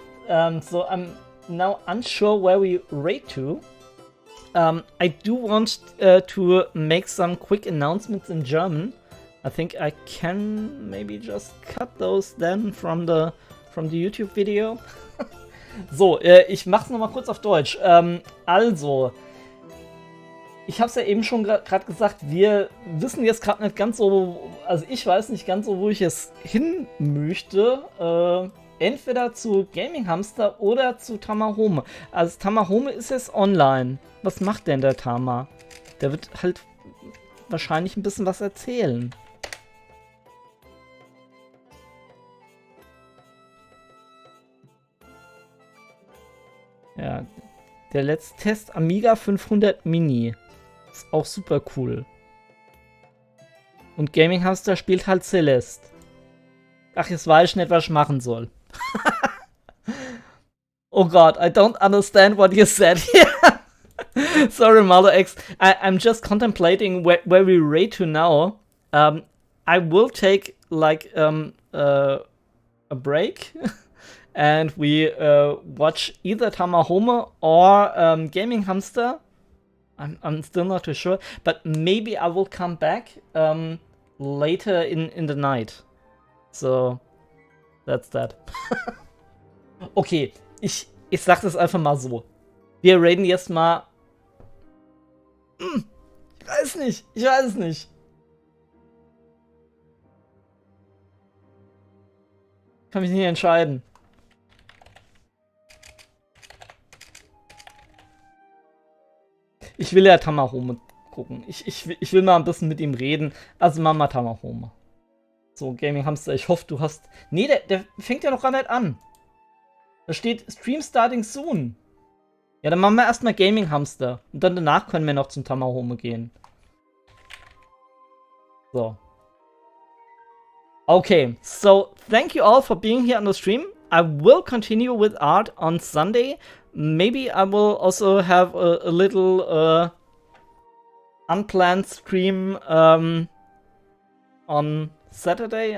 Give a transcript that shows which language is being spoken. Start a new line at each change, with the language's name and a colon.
English: So I'm now unsure where we rate to. I do want to make some quick announcements in German. I think I can maybe just cut those then from the YouTube Video.
German: So, ich mach's nochmal kurz auf Deutsch. Also, ich hab's ja eben schon gerade gesagt, wir wissen jetzt gerade nicht ganz so, also ich weiß nicht ganz so, wo ich es hin möchte. Entweder zu Gaming Hamster oder zu Tamahome. Also Tamahome ist jetzt online. Was macht denn der Tama? Der wird halt wahrscheinlich ein bisschen was erzählen. Ja, der letzte Test Amiga 500 Mini. Ist auch super cool. Und Gaming Hamster spielt halt Celeste. Ach, jetzt weiß ich nicht, was ich machen soll.
English: Oh God, I don't understand what you said here. Sorry, Mother X. I'm just contemplating where we rate to now. I will take like a break. And we watch either Tamahome or Gaming Hamster. I'm still not too sure, but maybe I will come back later in the night. So, that's that.
German: Okay, ich sag das einfach mal so. Wir raten jetzt mal... Ich weiß es nicht. Kann mich nicht entscheiden. Ich will ja Tamahome gucken. Ich will mal ein bisschen mit ihm reden. Also Mama Tamahome. So, Gaming Hamster, ich hoffe, du hast... Nee, der fängt ja noch gar nicht an. Da steht
English: Stream starting soon.
German: Ja, dann machen wir erstmal Gaming Hamster. Und dann danach können wir noch zum Tamahome gehen. So.
English: Okay, so thank you all for being here on the stream. I will continue with art on Sunday. Maybe I will also have a little unplanned stream on Saturday.